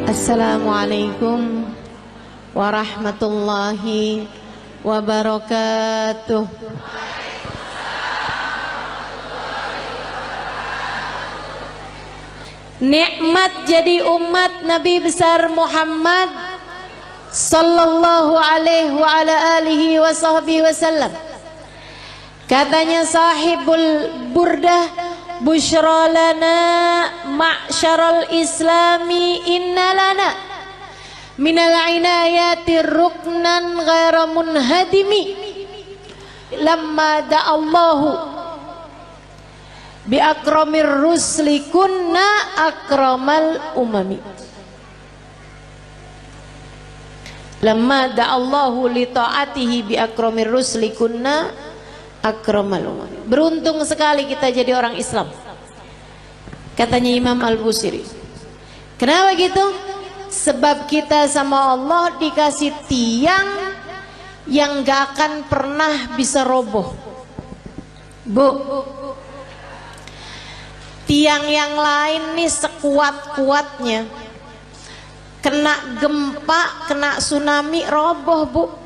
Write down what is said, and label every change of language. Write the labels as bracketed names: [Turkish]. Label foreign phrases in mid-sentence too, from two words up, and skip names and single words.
[Arabic] السلام عليكم ورحمة الله وبركاته. [Indonesian] Nikmat jadi umat Nabi besar Muhammad [Arabic] صلى الله عليه وعلى آله وصحبه وسلم. Katanya صاحب البردة، بشرى لنا معشر الإسلام إن لنا من العناية ركنا غير منهدم لما دعا الله بأكرم الرسل كنا أكرم الأمم. لما دعا الله لطاعته بأكرم الرسل كنا أكرم الأمم. [Indonesian] Beruntung sekali kita jadi orang Islam, katanya Imam Al-Busiri. Kenapa gitu? Sebab kita sama Allah dikasih tiang yang gak akan pernah bisa roboh. Bu, tiang yang lain nih sekuat-kuatnya, kena gempa, kena tsunami, roboh bu.